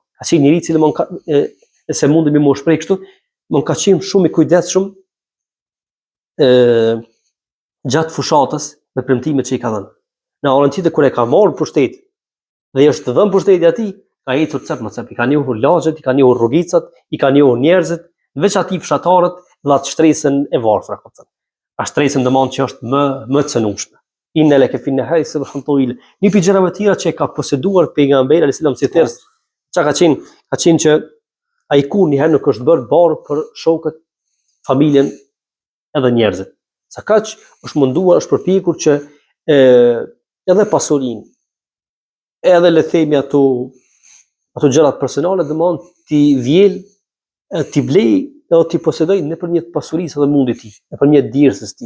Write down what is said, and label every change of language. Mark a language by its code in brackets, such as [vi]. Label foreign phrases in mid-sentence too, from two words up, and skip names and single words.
[sq] Ka qenë njëri i cili se mundemi më shpreh kështu, ka qenë shumë i kujdesshëm gjatë fushatës me premtimet që i ka dhënë. Në anën tjetër, kur e ka marrë pushtet dhe i është dhënë pushteti atij, ka ecur cep më cep, i ka njohur lagjet, i ka njohur rrugicat, i ka njohur njerëzit, veç atij fshatarët dhe atë shtresën e varfër, kupton. A shtresën domon që është më e cënueshme. [ar] إن لك في النهار سبحا طويلا. [sq] Një prej gjërave të tjera që e ka poseduar pejgamberi [ar] عليه السلام [sq] si thers, Qa ka qenë që ai kur njëherë nuk është bërë barë për shokët, familjen edhe njerëzit. Sa kaq është munduar, është përpjekur që edhe pasurinë, edhe le themi ato gjërat personale domthon ti vjel, ti blej edhe ti posedoj nëpërmjet pasurisë dhe mundit të tij, nëpërmjet dirsës së tij.